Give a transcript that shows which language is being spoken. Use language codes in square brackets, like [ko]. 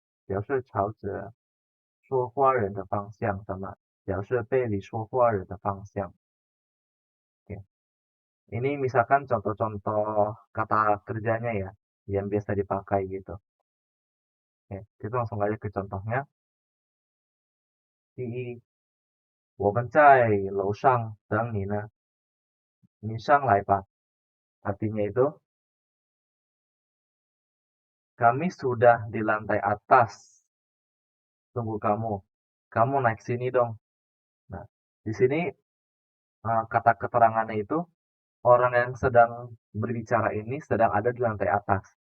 [zh] 表示朝着说话人的方向 [id] sama [zh] 表示背离说话人的方向. Oke. [id] Ini misalkan contoh-contoh kata kerjanya ya, yang biasa dipakai gitu. Oke, kita langsung aja ke contohnya. [zh] 第一，我们在楼上等你呢，你上来吧. [id] Artinya itu, kami sudah di lantai atas, tunggu kamu. Kamu naik sini dong. Nah, di sini kata keterangannya itu orang yang sedang berbicara ini sedang ada di lantai atas.